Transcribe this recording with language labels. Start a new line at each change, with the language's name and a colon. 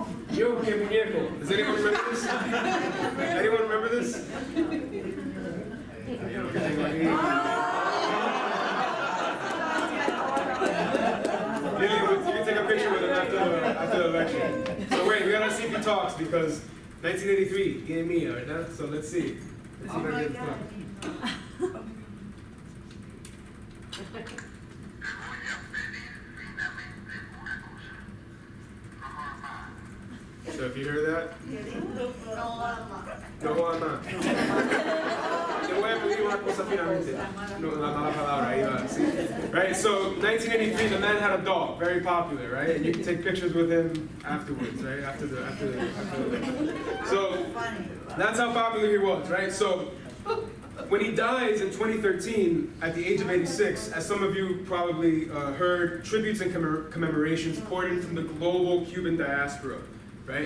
Spanish: Yo, que muñeco.
English: Does anyone remember this? Anyone remember this? Lily, you can take a picture with him after the lecture. So wait, we gotta see if he talks because 1983,
Spanish: tiene mía, ¿verdad?
English: So let's see. Let's see if I get it. So if you hear that,
Spanish: no jodan más. Te voy a pedir una cosa finalmente. No, la mala palabra, ahí va, sí.
English: Right, so 1983, the man had a dog, very popular, right? And you can take pictures with him afterwards, right? After the So that's how popular he was, right? So when he dies in 2013, at the age of 86, as some of you probably heard, tributes and commemorations poured in from the global Cuban diaspora, right?